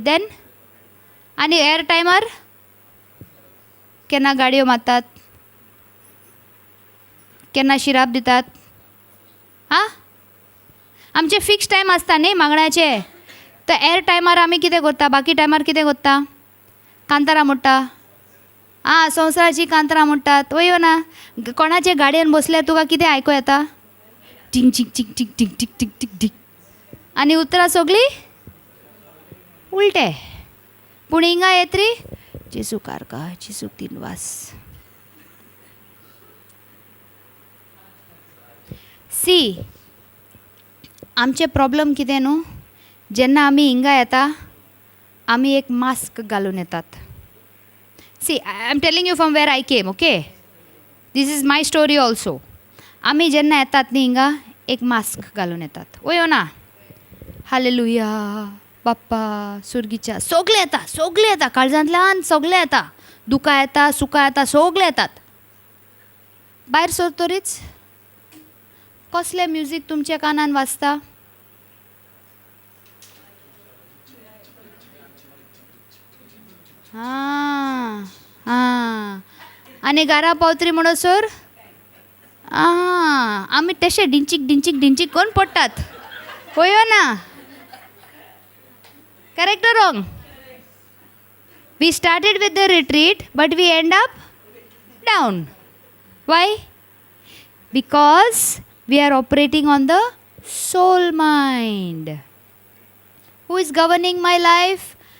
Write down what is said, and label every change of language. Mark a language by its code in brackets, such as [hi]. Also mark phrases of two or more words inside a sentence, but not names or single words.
[kok] देन आनी हेर टायमार केन्ना गाडयो मारतात, केन्ना शिराप दितात. आमचे फिक्स टायम आसता न्ही मागण्याचे. तर हेर टायमार आमी कितें करता, बाकी टायमार कितें करता? कांतारां म्हणटा. संवसाराची कांतारां म्हणटात, वयो ना. कोणाचे गाडयेन बसल्यार तुका कितें आयको येता? टिंग टिक टिक टिक टिक टिक टिक टिक टिक. आनी उतरां सगळीं उलटे. पूण हिंगा येतरी जेसू कारका, जेसू तिनवास. सी, आमचे प्रॉब्लम कितें न्हू, जेन्ना आमी हिंगा येता आम्ही एक मास्क घालून येतात. [en] See, I am telling you from where I came, okay. This is my story also. [kok] आम्ही जेन्ना येतात न्ही हिंगा एक मास्क घालून येतात. वयो ना. हालेलुया, बाप्पा सुर्गीच्या सगळे येता काळजांतल्यान सगळे येता. दुकां येता, सुखां येता, सगळे येतात. भायर सरतरीच कसलें म्युजीक तुमच्या कानान वाजता? हां हां. आनी घरा पावतरी म्हणसर आमी तशे डिंचीक करून पडटात. पळयो ना. [en] करेक्ट or wrong? We started with the retreat, but we end up down. Why? Because we are operating on the soul mind. Who is governing my life?